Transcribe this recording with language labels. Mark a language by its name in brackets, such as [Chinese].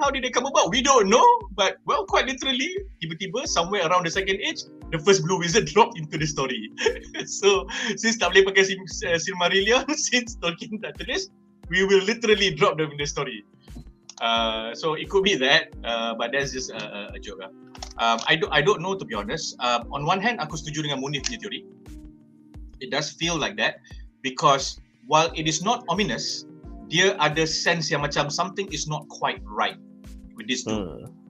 [English] How did they come about? We don't know. But well, quite literally, tiba-tiba somewhere around the second age, the first Blue Wizard dropped into the story. So, since [Malay] tak boleh pakai [English] Silmarillion, since Tolkien [Malay] tak tulis, [English] we will literally drop them in the story. So it could be that, but that's just a joke lah. I don't know, to be honest. [Malay] On one hand, aku setuju dengan Munif punya teori. [English] It does feel like that because while it is not ominous, [Malay] dia ada sense yang macam [English] something is not quite right with this dude.